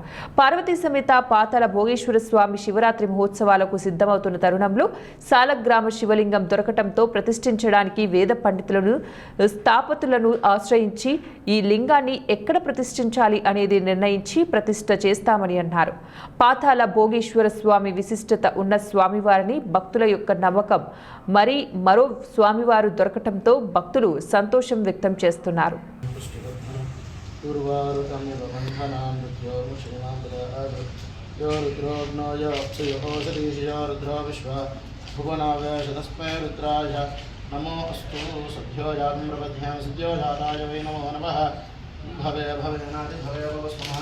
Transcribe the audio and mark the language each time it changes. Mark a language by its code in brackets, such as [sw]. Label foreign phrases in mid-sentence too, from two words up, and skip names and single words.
[te] పార్వతీ సమేత పాతాళ భోగేశ్వర స్వామి శివరాత్రి మహోత్సవాలకు సిద్ధమవుతున్న తరుణంలో సాలగ్రామ శివలింగం దొరకటంతో ప్రతిష్ఠించడానికి వేద పండితులను స్థాపతులను ఆశ్రయించి ఈ లింగాన్ని ఎక్కడ ప్రతిష్ఠించాలి అనేది నిర్ణయించి ప్రతిష్ఠ చేస్తామని అన్నారు. పాతాళ భోగేశ్వర స్వామి విశిష్టత ఉన్న స్వామివారిని భక్తుల యొక్క నమ్మకం. మరో స్వామివారు దొరకటంతో భక్తులు సంతోషం వ్యక్తం చేస్తున్నారు. [sa] नमो अस्तु सद्योजाम्रपद्भ्यां सद्योजाताय वै नमो नमः भवे भवेनादि भवे भवस्मः